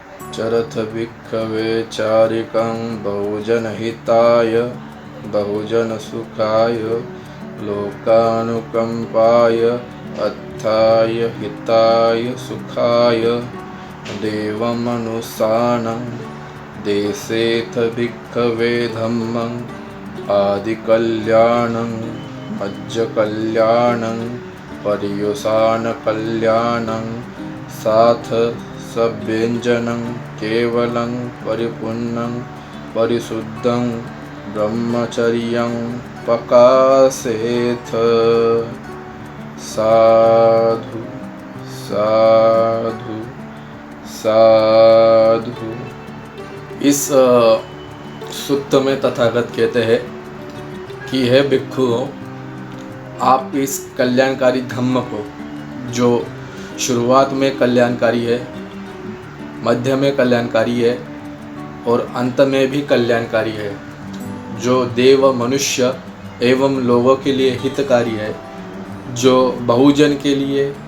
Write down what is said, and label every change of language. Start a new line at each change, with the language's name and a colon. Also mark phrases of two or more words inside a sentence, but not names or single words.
Pali: चरथ भिक्खवे चारिकं बहुजनहिताय बहुजनसुखाय लोकानुकंपाय अत्थाय हिताय सुखाय देवमनुसानं देशेथ भिक्खवे धम्मं आदिकल्याणं मज्जकल्याणं पर्युषाणकल्याणं साथ सव्यंजनं केवलं परिपूर्णं परिशुद्धं ब्रह्मचर्यं प्रकाशेथ। साधु साधु साधु।
Hindi: इस सूक्त में तथागत कहते हैं कि हे भिक्षुओं, आप इस कल्याणकारी धम्म को, जो शुरुआत में कल्याणकारी है, मध्य में कल्याणकारी है और अंत में भी कल्याणकारी है, जो देव मनुष्य एवं लोगों के लिए हितकारी है, जो बहुजन के लिए